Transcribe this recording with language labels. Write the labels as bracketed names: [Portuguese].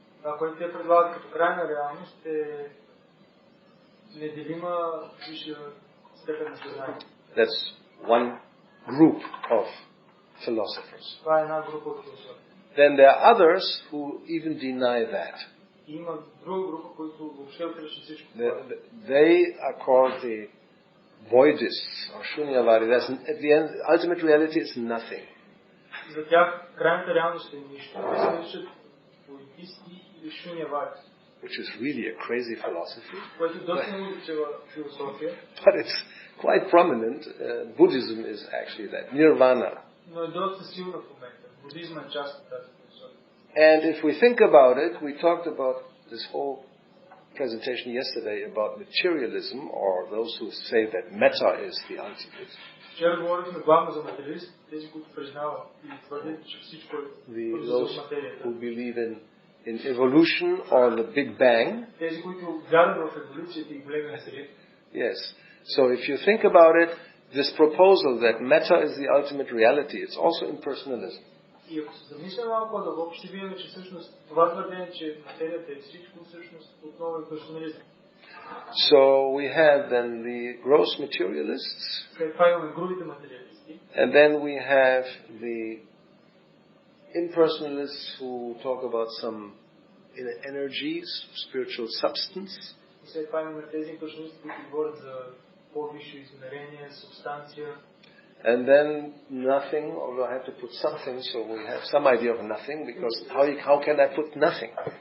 [Bulgarian] Това, което те предлагат като крайна реалност е неделима висша степен на съзнание. [English] That's one group of philosophers. [Bulgarian] Това е една група от философи. [English] Then there are others who even deny that. [Bulgarian] Има друга група, които въобще отричат всичко. [English] They are called the voidists or shunyavadi. At the end, ultimate reality is nothing. [Bulgarian] За тях крайната реалност е нищо. Те се наричат voidисти или шунявади. [English] Which is really a crazy philosophy. [Bulgarian] Което доста научила философия. [English] But it's quite prominent. Buddhism is actually that. Nirvana. [Bulgarian] Но е доста силна в момента. Будизма е част от тази философия. [English] And if we think about it, we talked about this whole presentation yesterday about materialism, or those who say that matter is the ultimate. [Bulgarian] Вчера говорихме главно за материалист, тези, които признават и твърдят, че всичко е [English] those who believe in evolution or the Big Bang. [Bulgarian] Тези, които вярват в еволюцията и големия взрив. [English] Yes. So if you think about it, this proposal that matter is the ultimate reality, it's also impersonalism. [Bulgarian] И ако се замисля малко по-дълбоко, ще видим, че всъщност това твърдение, че материята е всичко, всъщност отново е персонализъм. [English] So we have then the gross materialists. [Bulgarian] След това имаме грубите материалисти. [English] And then we have the impersonalists who talk about some energies, spiritual substance. [Bulgarian] И след това имаме тези имперсоналисти, които говорят за по-висше измерение, субстанция. [English] And then nothing, although I have to put something, so we have some idea of nothing, because how can I put nothing?